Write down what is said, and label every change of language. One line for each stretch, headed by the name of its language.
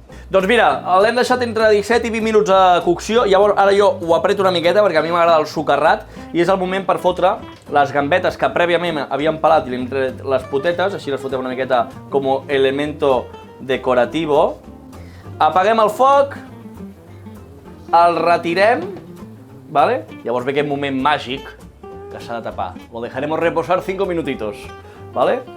Catalan: Doncs mira, l'hem deixat entre 17 i 20 minuts de cocció, llavors ara jo ho apreto una miqueta perquè a mi m'agrada el socarrat i és el moment per fotre les gambetes que prèviament havíem pelat i li hem tret les potetes, així les fotem una miqueta com
Spanish: elemento decorativo.
Catalan: Apaguem el foc, el retirem, ¿vale? Llavors ve aquest moment màgic que s'ha de tapar.
Spanish: Lo dejaremos reposar 5 minutitos, ¿vale?